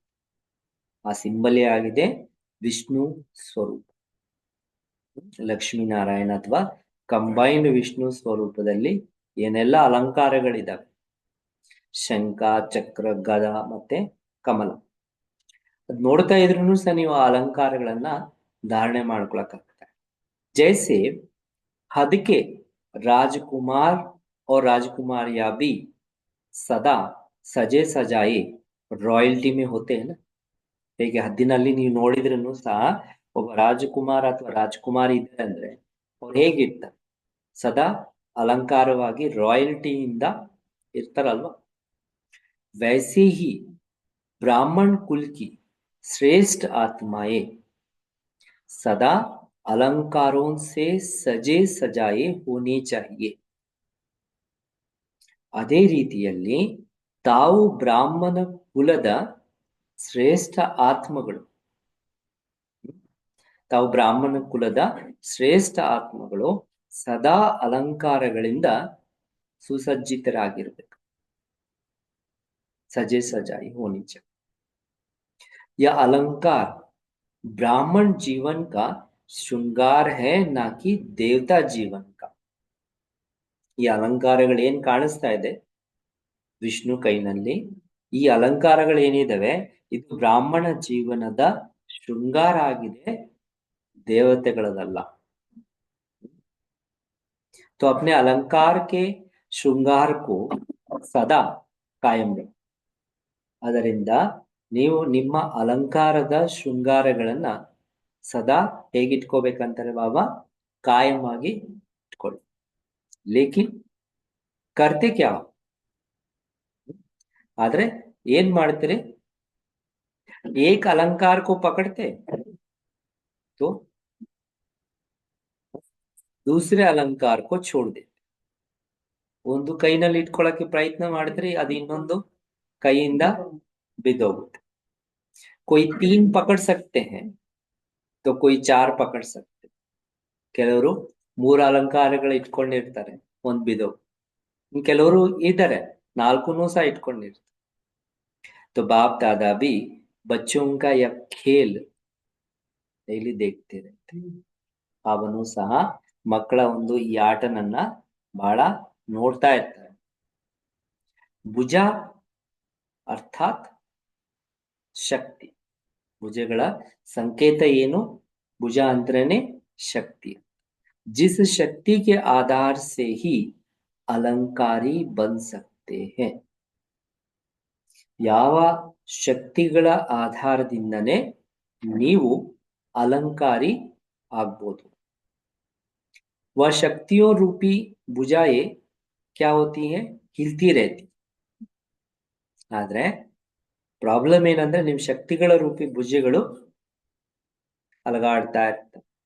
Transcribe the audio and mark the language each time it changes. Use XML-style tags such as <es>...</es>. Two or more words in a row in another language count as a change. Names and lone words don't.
<kn>ಆ ಸಿಂಬಲೇ ಆಗಿದೆ ವಿಷ್ಣು ಸ್ವರೂಪ, ಲಕ್ಷ್ಮೀನಾರಾಯಣ ಅಥವಾ ಕಂಬೈನ್ಡ್ ವಿಷ್ಣು ಸ್ವರೂಪದಲ್ಲಿ ಏನೆಲ್ಲ ಅಲಂಕಾರಗಳಿದಾವೆ, ಶಂಖ, ಚಕ್ರ, ಗದ ಮತ್ತೆ ಕಮಲ, ಅದ್ ನೋಡ್ತಾ ಇದ್ರೂ ಸಹ ನೀವು ಆ ಅಲಂಕಾರಗಳನ್ನ ಧಾರಣೆ ಮಾಡ್ಕೊಳಕ್ಕಾಗ್ತದೆ.</kn> <hi>ಜೈಸೆ हद के राजकुमार और राजकुमारियां भी सदा सजे सजाए रॉयल्टी में होते हैं ना.</hi> <kn>ಹೇಗೆ ಹದ್ದಿನಲ್ಲಿ ನೀವು ನೋಡಿದ್ರೂ ಸಹ ಒಬ್ಬ ರಾಜಕುಮಾರ ಅಥವಾ ರಾಜಕುಮಾರಿ ಇದ್ದಾರೆ ಅಂದ್ರೆ ಅವ್ರು ಹೇಗಿರ್ತಾರೆ? ಸದಾ ಅಲಂಕಾರವಾಗಿ ರಾಯಲ್ಟಿಯಿಂದ ಇರ್ತಾರಲ್ವಾ.</kn> <hi>वैसे ही ब्राह्मण कुल की श्रेष्ठ आत्माएं सदा अलंकारों से सजे सजाए होने चाहिए.</hi> <kn>ಅದೇ ರೀತಿಯಲ್ಲಿ ತಾವು ಬ್ರಾಹ್ಮಣ ಕುಲದ ಶ್ರೇಷ್ಠ ಆತ್ಮಗಳು, ತಾವು ಬ್ರಾಹ್ಮಣ ಕುಲದ ಶ್ರೇಷ್ಠ ಆತ್ಮಗಳು ಸದಾ ಅಲಂಕಾರಗಳಿಂದ ಸುಸಜ್ಜಿತರಾಗಿರ್ಬೇಕು.</kn> <hi>सजे सजाए होने चाहिए. यह अलंकार ब्राह्मण जीवन का ಶೃಂಗಾರ है ना कि देवता जीवन का.</hi> <kn>ಈ ಅಲಂಕಾರಗಳು ಏನ್ ಕಾಣಿಸ್ತಾ ಇದೆ ವಿಷ್ಣು ಕೈನಲ್ಲಿ, ಈ ಅಲಂಕಾರಗಳು ಏನಿದಾವೆ ಇದು ಬ್ರಾಹ್ಮಣ ಜೀವನದ ಶೃಂಗಾರ ಆಗಿದೆ, ದೇವತೆಗಳದಲ್ಲ.</kn> <hi>तो अपने अलंकार के श्रृंगार को सदा कायम रखो.</hi> <kn>ಅದರಿಂದ ನೀವು ನಿಮ್ಮ ಅಲಂಕಾರದ ಶೃಂಗಾರಗಳನ್ನ ಸದಾ ಹೇಗಿಟ್ಕೋಬೇಕಂತಾರೆ ಬಾಬಾ, ಕಾಯಂ ಆಗಿ ಇಟ್ಕೊಳ್ಳಿ.</kn> <hi>लेकिन करते क्या,</hi> <kn>ಆದ್ರೆ ಏನ್ ಮಾಡ್ತೀರಿ,</kn> <hi>ಏಕ್ अलंकार को पकड़ते तो दूसरे अलंकार को छोड़ देते.</hi> <kn>ಒಂದು ಕೈನಲ್ಲಿ ಇಟ್ಕೊಳ್ಳಕ್ಕೆ ಪ್ರಯತ್ನ ಮಾಡಿದ್ರಿ, ಅದು ಇನ್ನೊಂದು ಕೈಯಿಂದ ಬಿದ್ದೋಗುತ್ತೆ.</kn> <hi>कोई 3 पकड़ सकते हैं तो कोई 4 पकड़ सकते.</hi> <kn>ಕೆಲವರು 3 ಅಲಂಕಾರಗಳು ಇಟ್ಕೊಂಡಿರ್ತಾರೆ, ಒಂದ್ ಬಿದ್ದೋಗ್. ಕೆಲವರು ಇದ್ದಾರೆ 4 ಸಹ ಇಟ್ಕೊಂಡಿರ್ತಾರೆ.</kn> <hi>तो बाप दादा भी बच्चों का यह खेल ಡೈಲಿ देखते रहते.</hi> <kn>ಅವನು ಸಹ ಮಕ್ಕಳ ಒಂದು ಈ ಆಟನನ್ನ ಬಹಳ ನೋಡ್ತಾ ಇರ್ತಾರೆ. ಭುಜ ಅರ್ಥಾತ್ ಶಕ್ತಿ. ಭುಜಗಳ ಸಂಕೇತ ಏನು, ಭುಜ ಅಂದ್ರೇನೆ ಶಕ್ತಿ.</kn> <hi>जिस शक्ति के आधार से ही अलंकारी बन सकते हैं.</hi> <kn>ಯಾವ ಶಕ್ತಿಗಳ ಆಧಾರದಿಂದನೇ ನೀವು अलंकारी ಆಗ್ಬೋದು.</kn> <hi>वह शक्तियों रूपी भुजाएं क्या होती है, हिलती रहती.</hi> <kn>ಆದ್ರೆ ಪ್ರಾಬ್ಲಮ್ ಏನಂದ್ರೆ ನಿಮ್ ಶಕ್ತಿಗಳ ರೂಪಿ ಭುಜಗಳು ಅಲಗಾಡ್ತಾ ಇರ್ತವೆ.</kn>